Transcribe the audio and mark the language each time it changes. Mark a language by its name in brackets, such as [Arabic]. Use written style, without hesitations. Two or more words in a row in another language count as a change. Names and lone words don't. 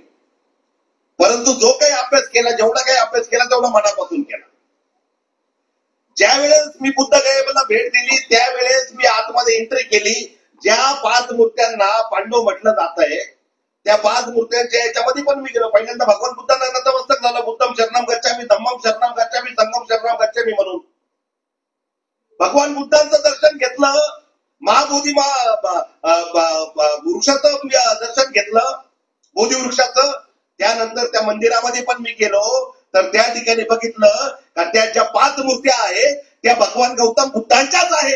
[Marathi] परंतु जो काही अभ्यास केला, जेवढा काही अभ्यास केला तेवढा मनापासून केला. ज्या वेळेस मी बुद्धगयेला भेट दिली त्यावेळेस मी आतमध्ये एंट्री केली. ज्या 5 मूर्त्यांना पांडव म्हटलं जात आहे त्या 5 मूर्त्यांच्या याच्यामध्ये पण मी गेलो. पहिल्यांदा भगवान बुद्धांना नतमस्तक झालं. [Pali] बुद्धम शरणम गच्छामी, धम्मम शरणम गच्छामी, संघम शरणम गच्छामी [Marathi] म्हणून भगवान बुद्धांचं दर्शन घेतलं. महाबोधी वृक्षाचं दर्शन घेतलं, बोधी वृक्षाचं. त्यानंतर त्या मंदिरामध्ये पण मी गेलो तर त्या ठिकाणी बघितलं का त्या ज्या 5 मूर्त्या आहेत त्या भगवान गौतम बुद्धांच्याच आहेत.